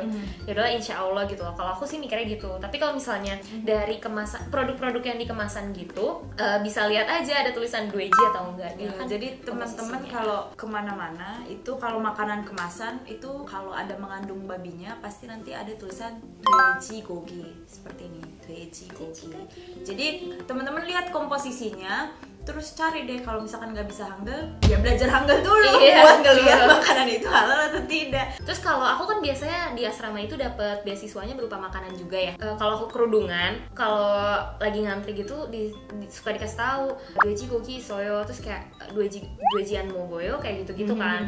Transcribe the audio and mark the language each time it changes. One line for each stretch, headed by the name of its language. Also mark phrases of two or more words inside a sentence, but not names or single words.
Indonesian: Ya udahlah
Arabic: إن شاء الله
Indonesian: gitu loh. Kalau aku sih mikirnya gitu. Tapi kalau misalnya dari kemasan produk-produk yang di kemasan gitu, bisa lihat aja ada tulisan 2G atau enggak. Ya, kan jadi teman-teman komposisinya. kalau kemana-mana itu kalau makanan kemasan itu kalau ada mengandung babinya pasti nanti ada tulisan
Korean: 돼지 고기
Indonesian: seperti ini,
Korean: 돼지 고기.
Indonesian: Jadi teman-teman lihat komposisinya, terus cari deh kalau misalkan nggak bisa Hangul, ya belajar Hangul dulu buat ngeliat makanan itu halal atau tidak. Terus kalau aku kan biasanya di asrama itu dapat beasiswanya berupa makanan juga ya. Kalau aku kerudungan, kalau lagi ngantri gitu suka dikasih tahu
Korean: 돼지 고기 있어요,
Indonesian: terus kayak
Korean: 돼지 안 먹어요
Indonesian: kayak gitu-gitu kan.